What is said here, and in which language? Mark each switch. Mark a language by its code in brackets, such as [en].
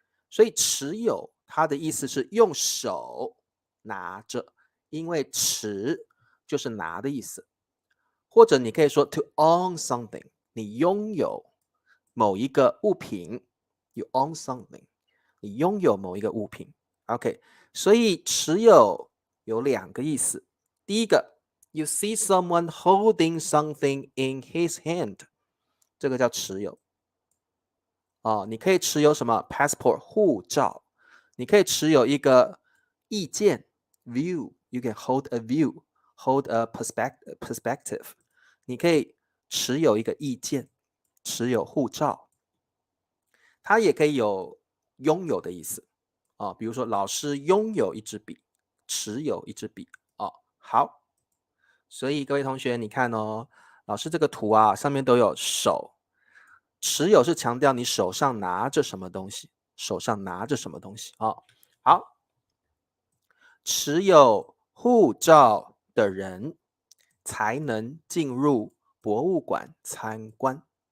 [zh] 所以持有它的意思是用手拿着，因为持就是拿的意思。或者你可以说 [en] to own something， [zh] 你拥有某一个物品 ， [en] you own something， [zh] 你拥有某一个物品。 OK， 所以持有有2个意思。第一个 [en] ，you see someone holding something in his hand， [zh] 这个叫持有。你可以持有什么 passport 护照，你可以持有一个意见 view， [en] you can hold a view， hold a perspective。 [zh] 你可以持有一个意见，持有护照。它也可以有拥有的意思比如说老师拥有一支笔，持有一支笔好，所以各位同学你看老师这个图上面都有手，持有是强调你手上拿着什么东西，手上拿着什么东西好，持有护照的人才能进入博物馆参观。